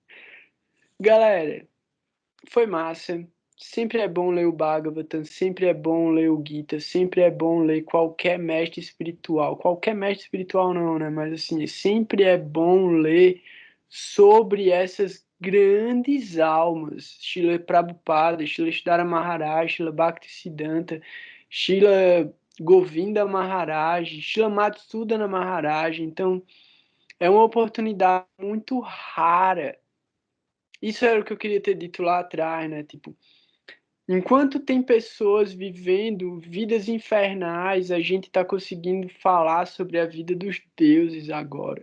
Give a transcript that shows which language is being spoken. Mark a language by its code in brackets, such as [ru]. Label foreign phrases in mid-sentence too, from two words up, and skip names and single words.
[pt] Galera, foi massa. Sempre é bom ler o Bhagavatam, sempre é bom ler o Gita, sempre é bom ler qualquer mestre espiritual. Qualquer mestre espiritual não, né? Mas assim, sempre é bom ler sobre essas grandes almas. Srila Prabhupada, Srila Siddhara Maharaj, Srila Bhaktisiddhanta, Srila Govinda Maharaj, Srila Madhusudana Maharaj. Então, é uma oportunidade muito rara. Isso era o que eu queria ter dito lá atrás, né? Tipo, enquanto tem pessoas vivendo vidas infernais, a gente está conseguindo falar sobre a vida dos deuses agora.